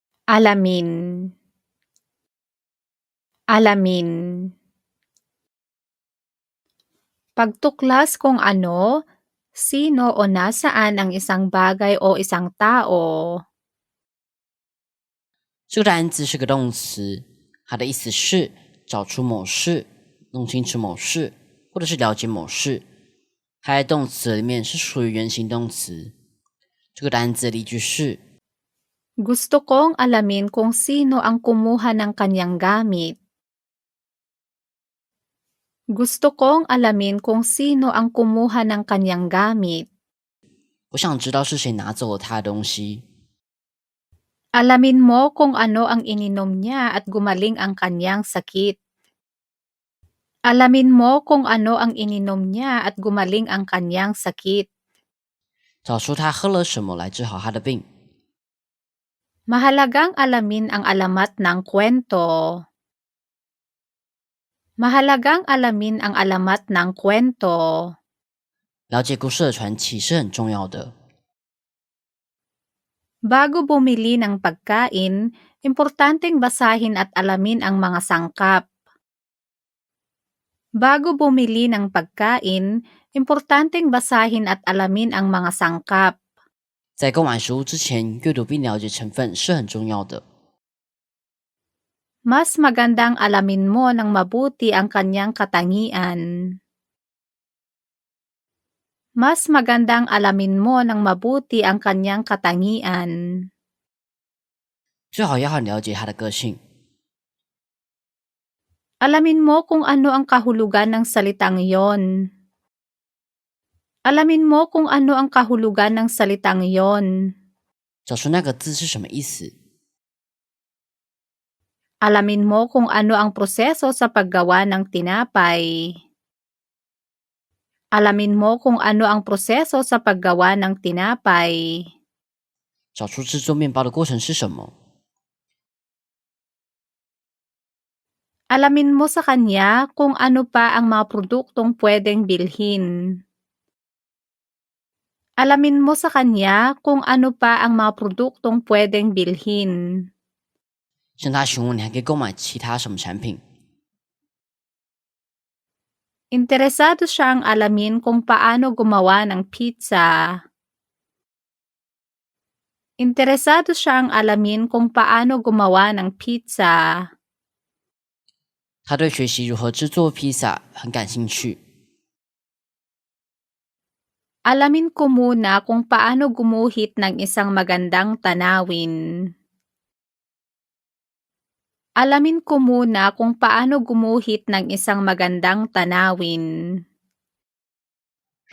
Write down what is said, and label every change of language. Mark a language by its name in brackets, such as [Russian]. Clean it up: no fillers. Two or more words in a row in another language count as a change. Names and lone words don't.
[Filipino] alamin, alamin. Pagtuklas kung ano, sino o nasaan ang isang bagay o isang tao. [Chinese] 这个单字是个动词，它的意思是找出某事、弄清楚某事，或者是了解某事。它在动词里面是属于原形动词。这个单字的例句是 [Filipino] Gusto kong alamin kung sino ang kumuha ng kanyang gamit. Gusto kong alamin kung sino ang kumuha ng kanyang gamit. [Chinese] 我想知道是谁拿走了他的东西。 [Filipino] Alamin mo kung ano ang ininom niya at gumaling ang kanyang sakit. Alamin mo kung ano ang ininom niya at gumaling ang kanyang sakit. [Chinese] 找出他喝了什么来治好他的病。 [Filipino] Mahalagang alamin ang alamat ng kwento. Mahalagang alamin ang alamat ng kwento. [Chinese] 了解故事的传奇是很重要的。 [Filipino] Bago bumili ng pagkain, importanteng basahin at alamin ang mga sangkap. Bago bumili ng pagkain, importanteng basahin at alamin ang mga sangkap. [Chinese] 在购买食物之前，阅读并了解成分是很重要的。 [Filipino] Mas magandang alamin mo ng mabuti ang kanyang katangian. Mas magandang alamin mo ng mabuti ang kanyang katangian. [Chinese] 最好要很了解他的个性。 [Filipino] Alamin mo kung ano ang kahulugan ng salitang iyon. Alamin mo kung ano ang kahulugan ng salitang iyon. [Chinese] 找出那个字是什么意思。 [Filipino] Alamin mo kung ano ang proseso sa paggawa ng tinapay. Alamin mo kung ano ang proseso sa paggawa ng tinapay. [Chinese] 找出制作面包的过程是什么。 [Filipino] Alamin mo sa kanya kung ano pa ang mga produktong pwedeng bilhin. Alamin mo sa kanya kung ano pa ang mga produktong pwedeng bilhin. [Chinese] 向他询问你还可以购买其他什么产品。 [Filipino] Interesado siyang alamin kung paano gumawa ng pizza. Interesado siyang alamin kung paano gumawa ng pizza. [Chinese] 他对学习如何制作披萨很感兴趣。 [Filipino] Alamin ko muna kung paano gumuhit ng isang magandang tanawin. Alamin ko muna kung paano gumuhit ng isang magandang tanawin.